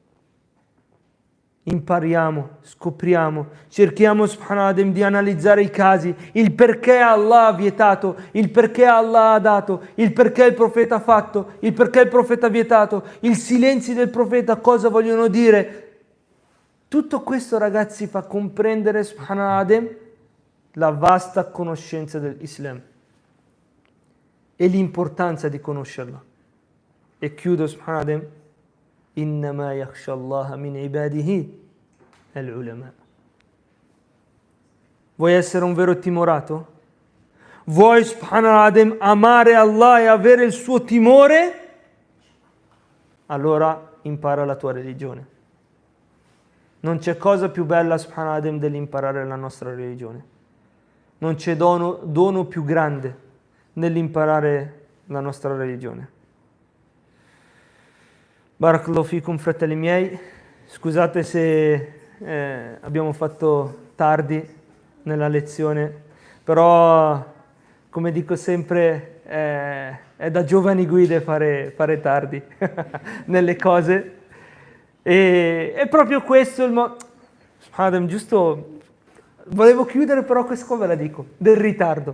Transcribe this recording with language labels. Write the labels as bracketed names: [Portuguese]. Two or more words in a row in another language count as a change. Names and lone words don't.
[Italian] Impariamo, scopriamo, cerchiamo, subhanallah, di analizzare i casi, il perché Allah ha vietato, il perché Allah ha dato, il perché il profeta ha fatto, il perché il profeta ha vietato, il silenzio del profeta, cosa vogliono dire. Tutto questo, ragazzi, fa comprendere, subhanallah, la vasta conoscenza dell'Islam e l'importanza di conoscerla. E chiudo, [Arabic] سبحان الله إنما يخشى الله من عباده العلماء. [Italian] Vuoi essere un vero timorato? Vuoi, subhanallah, amare Allah e avere il suo timore? Allora impara la tua religione. Non c'è cosa più bella, subhanallah, dell'imparare la nostra religione. Non c'è dono più grande nell'imparare la nostra religione. [Arabic] بارك الله فيكم, [Italian] fratelli miei, scusate se abbiamo fatto tardi nella lezione, però come dico sempre, è da giovani guide fare tardi nelle cose. E è proprio questo il Adam, giusto, volevo chiudere però questa qua ve la dico, del ritardo.